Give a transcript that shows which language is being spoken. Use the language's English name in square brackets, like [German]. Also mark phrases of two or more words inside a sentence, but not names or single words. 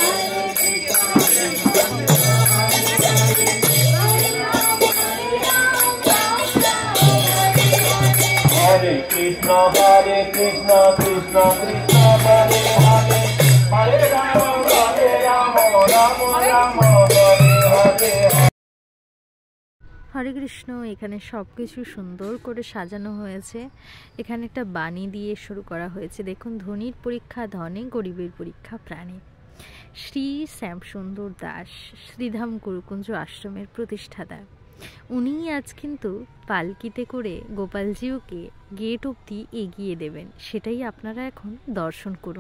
[Bangla] Hare Krishna Hare Krishna Krishna Krishna Hare Hare Hare Rama Hare Rama Rama Rama Hare Hare হরে কৃষ্ণ। এখানে সব কিছু সুন্দর করে সাজানো হয়েছে, এখানে একটা বাণী দিয়ে শুরু করা হয়েছে। দেখুন, ধনীর পরীক্ষা ধনে, গরিবের পরীক্ষা প্রাণে। শ্রী শ্যামসুন্দর দাস শ্রীধাম গুরুকুঞ্জ আশ্রমের প্রতিষ্ঠাতা, উনি আজ কিন্তু পালকিতে করে গোপালজিওকে গেট অবধি এগিয়ে দেবেন, সেটাই আপনারা এখন দর্শন করুন।